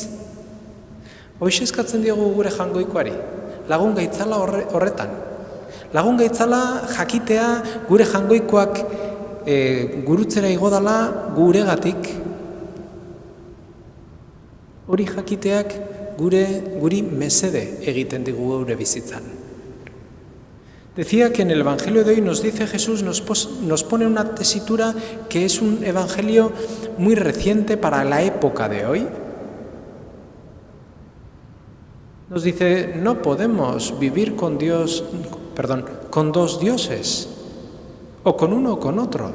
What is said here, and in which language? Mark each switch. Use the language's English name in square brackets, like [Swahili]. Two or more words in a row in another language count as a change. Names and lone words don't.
[Basque] Hoxe eskatzen diogu gure jangoikoari, lagun gaitzala horretan. Lagun gaitzala jakitea gure jangoikoak gurutzera igodala guregatik. Hori jakiteak guri mesede egiten digu gure bizitzan. [Spanish] Decía que en el Evangelio de hoy nos dice Jesús, nos pone una tesitura que es un evangelio muy reciente para la época de hoy. Nos dice, no podemos vivir con dos dioses, o con uno o con otro.